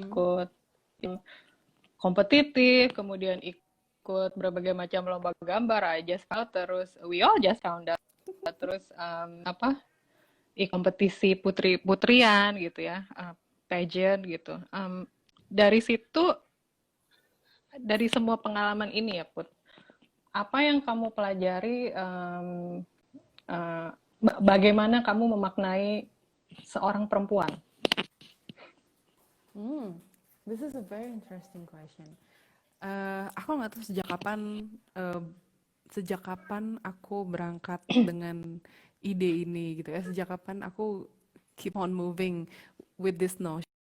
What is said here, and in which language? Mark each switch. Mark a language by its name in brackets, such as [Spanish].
[Indonesian] ikut kompetitif, kemudian ikut berbagai macam lomba gambar, [English] I just found, [Indonesian] terus [English] we all just found out, [Indonesian] terus apa, kompetisi putri-putrian gitu ya, pageant gitu. Dari situ, dari semua pengalaman ini ya Put, apa yang kamu pelajari, uh, bagaimana kamu memaknai seorang perempuan? [English] Hmm, this is a very interesting question. [Indonesian] Aku nggak tahu eh, sejak kapan aku berangkat dengan ide ini gitu ya. Sejak kapan aku [English] keep on moving with this notion.